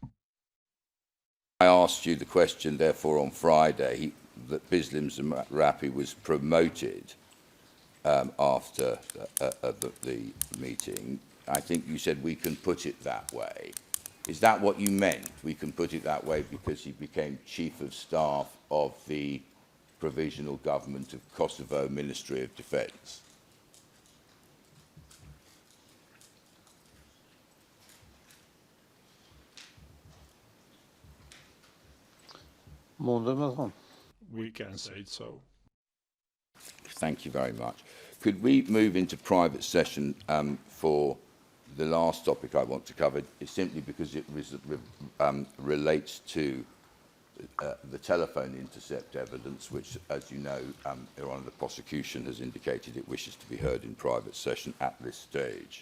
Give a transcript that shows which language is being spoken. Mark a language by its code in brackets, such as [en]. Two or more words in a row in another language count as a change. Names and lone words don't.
[en] I asked you the question, therefore, on Friday, that Bislim Zerapi was promoted after the meeting. I think you said we can put it that way. Is that what you meant? We can put it that way because he became Chief of Staff of the Provisional Government of Kosovo Ministry of Defence? [sq] mundar me thonë. [en] We can say it so. Thank you very much. Could we move into private session for the last topic I want to cover, is simply because it relates to the telephone intercept evidence, which, as you know, Your Honour, the prosecution has indicated it wishes to be heard in private session at this stage.